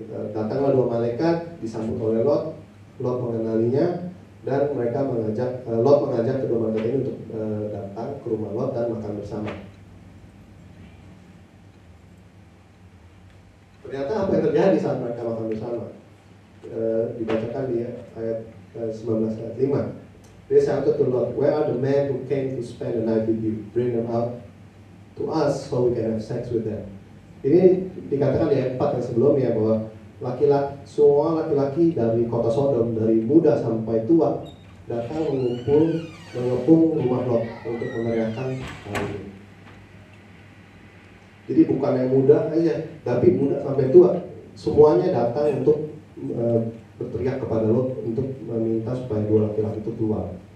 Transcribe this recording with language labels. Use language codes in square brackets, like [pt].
[id] Datanglah dua malaikat disambut oleh Lot. Lot mengenalinya dan mereka Lot mengajak kedua malaikat ini untuk datang ke rumah Lot dan makan bersama. Ternyata apa yang terjadi saat mereka makan bersama? Dibacakan di ayat 19 ayat 5. [en] They shouted to Lot, "Where are the men who came to spend the night with you? Bring them out to us so we can have sex with them." [id] Ini dikatakan di ayat 4 yang sebelumnya bahwa semua laki-laki dari kota Sodom, dari muda sampai tua, datang mengepung rumah Lot untuk meneriakkan hal ini. Jadi bukan yang muda aja, tapi muda sampai tua, semuanya datang untuk berteriak kepada Lot untuk meminta supaya dua laki-laki itu keluar.